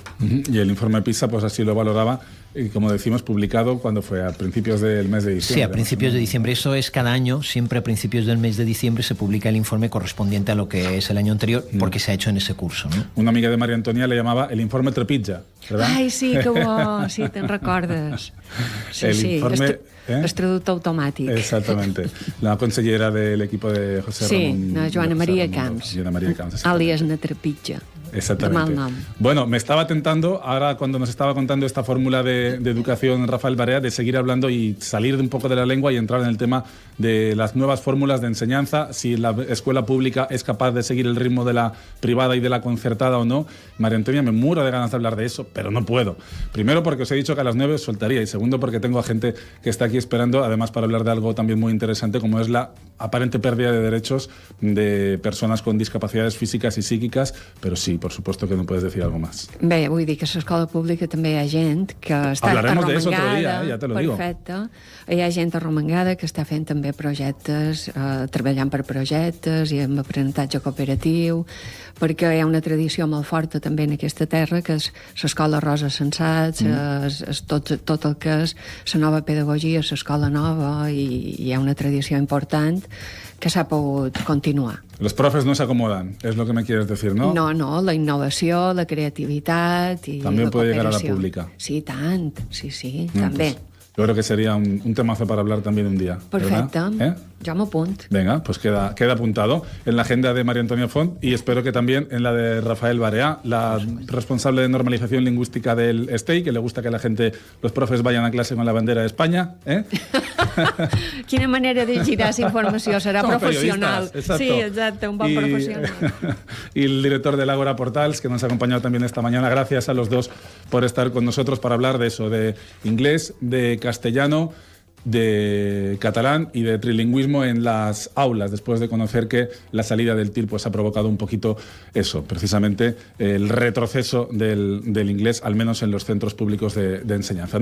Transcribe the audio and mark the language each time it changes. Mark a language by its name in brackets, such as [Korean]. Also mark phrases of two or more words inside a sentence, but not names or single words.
[Spanish] Y el informe PISA, pues así lo valoraba, y como decimos, publicado cuando fue a principios del mes de diciembre. Sí, a principios de diciembre. Eso es cada año, siempre a principios del mes de diciembre se publica el informe correspondiente a lo que es el año anterior, porque se ha hecho en ese curso, ¿no? Una amiga de María Antonia le llamaba el informe Trepitja, ¿verdad? [Catalan] Ai, sí, que bo, sí, te'n recordes. [Spanish] Sí, El sí, informe, [Catalan] es traductor automàtic. [Spanish] Exactamente. La consellera del equipo de José Sí, Ramón. [Catalan] na Joana Maria [Spanish] José Ramón Camps. [Catalan] Joana Maria Camps. Àlies na Trepitja. [Spanish] Exactamente. [Catalan] De mal nom. [Spanish] Bueno, me estaba tentando, ahora cuando nos estaba contando esta fórmula de educación Rafael Barea, de seguir hablando y salir de un poco de la lengua y entrar en el tema de las nuevas fórmulas de enseñanza, si la escuela pública es capaz de seguir el ritmo de la privada y de la concertada o no. María Antonia, me muero de ganas de hablar de eso, pero no puedo. Primero porque os he dicho que a las 9 os soltaría, y segundo porque tengo a gente que está aquí esperando, además para hablar de algo también muy interesante, como es la aparente pérdida de derechos de personas con discapacidades físicas y psíquicas, pero sí, por supuesto que no puedes decir algo más. [Catalan] Bé, vull dir que a l'escola pública també hi ha gent que està [Spanish] Hablaremos de eso [Catalan] arromangada. [Spanish] otro día, ya te lo digo. [Catalan] Perfecte. Hi ha gent arromangada que està fent també projectes, treballant per projectes i amb aprenentatge cooperatiu, perquè hi ha una tradició molt forta també en aquesta terra, que és l'escola Rosa Sensats, tot el que és la nova pedagogia, l'escola nova, i hi ha una tradició important que s'ha pogut continuar. [Spanish] Los profes no se acomodan, es lo que me quieres decir, ¿no? [Catalan] No, la innovació, la creativitat i [Spanish] También [Catalan] la [Spanish] puede llegar a la [Catalan] cooperació. [Spanish] pública. [Catalan] Sí, tant, sí, [Spanish] Pues, [Catalan] també. [Spanish] yo creo que sería un temazo para hablar también un día. [Catalan] Perfecte, [Spanish] ¿verdad? [Catalan] jo m'apunt. [Spanish] Venga, pues queda apuntado en la agenda de María Antonia Font, y espero que también en la de Rafael Barea, la responsable de normalización lingüística del STEI, que le gusta que la gente, los profes, vayan a clase con la bandera de España. [Catalan] Quina manera de girar esa informació, serà [Spanish] Como [Catalan] professional. [Spanish] periodistas, exacto. [Catalan] Sí, exacte, un bon professional. [Spanish] Y el director del Ágora Portals, que nos ha acompañado también esta mañana. Gracias a los dos por estar con nosotros para hablar de eso, de inglés, de castellano, de catalán y de trilingüismo en las aulas, después de conocer que la salida del TIR pues ha provocado un poquito eso, precisamente el retroceso del inglés, al menos en los centros públicos de enseñanza.